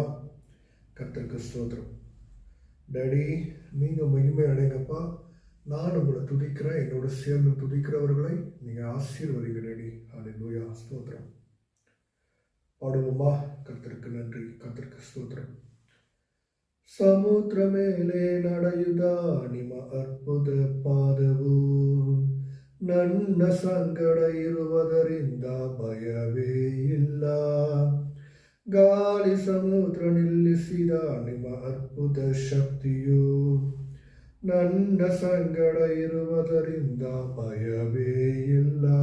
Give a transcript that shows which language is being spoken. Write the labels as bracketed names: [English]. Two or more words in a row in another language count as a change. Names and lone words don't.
[Tamil] கர்த்தருக்கு ஸ்தோத்திரம். டேடி, நீங்கள் மகிமை அடைங்கப்பா. நான் உங்களை துதிக்கிறேன். என்னோட சேர்ந்து துதிக்கிறவர்களை நீங்கள் ஆசீர்வதிங்க டேடி. ஹல்லேலூயா, ஸ்தோத்திரம். பாடுவோமா? கர்த்தருக்கு நன்றி, கர்த்தருக்கு ஸ்தோத்திரம். [Kannada] ಸಮುದ್ರ ಮೇಲೆ ನಡೆಯುದ ನಿಮ್ಮ ಅದ್ಭುತ ಪಾದವು ನನ್ನ ಸಂಗಡ ಇರುವುದರಿಂದ ಭಯವೇ ಇಲ್ಲ. ಗಾಳಿ ಸಮುದ್ರ ನಿಲ್ಲಿಸಿದ ನಿಮ್ಮ ಅದ್ಭುತ ಶಕ್ತಿಯು ನನ್ನ ಸಂಗಡ ಇರುವುದರಿಂದ ಭಯವೇ ಇಲ್ಲ.